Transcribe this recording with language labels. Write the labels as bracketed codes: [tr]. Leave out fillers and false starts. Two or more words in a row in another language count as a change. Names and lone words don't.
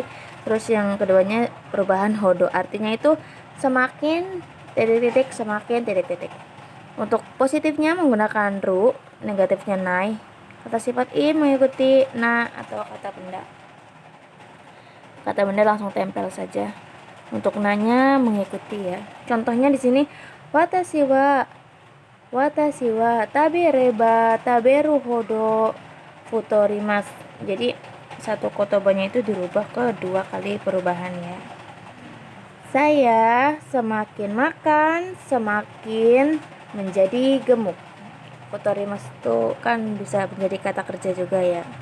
[id] Terus yang keduanya perubahan hodo. Artinya itu semakin titik-titik, semakin titik-titik. Untuk positifnya menggunakan ru, negatifnya nai. Kata sifat i mengikuti na atau kata benda. Kata benda langsung tempel saja. Untuk nanya mengikuti ya. Contohnya di sini [ja] 私は食べれば食べるほど太ります. [id] Jadi satu kotobanya itu dirubah ke dua kali perubahan ya. Saya semakin makan semakin menjadi gemuk. Futorimasu itu kan bisa menjadi kata kerja juga ya.